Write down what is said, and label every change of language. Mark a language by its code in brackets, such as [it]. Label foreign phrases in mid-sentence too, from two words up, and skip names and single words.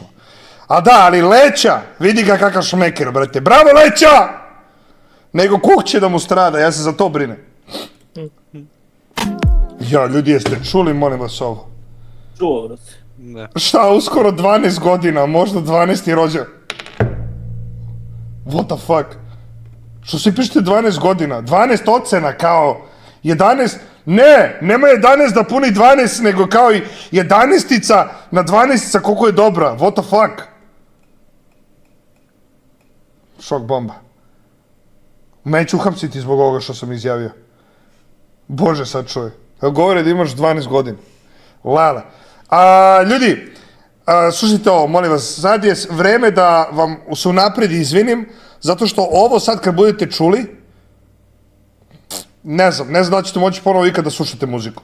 [sr] A da, ali Leća, vidi ga kakav šmeker, brate. Bravo, Leća! Nego Kuk će da mu strada, ja se za to brinem. Ja, ljudi, jeste čuli, molim vas ovo? Čuo, brate. Šta, uskoro 12 godina, možda 12. rođen. [en] What the fuck? [sr] Što svi pišete 12 godina? 12 ocena kao 11... Ne, nema 11 da puni 12, nego kao i 11-ica na 12-ica koliko je dobra. [en] What the fuck? [sr] Šok bomba. Mene ću uhapsiti zbog ovoga što sam izjavio. Bože, sad čuje. Govore da imaš 12 godina. Lala. Ljudi, slušajte ovo, molim vas, sad je vreme da vam se unapred izvinim, zato što ovo sad kad budete čuli, ne znam da ćete moći ponovo ikad da slušate muziku.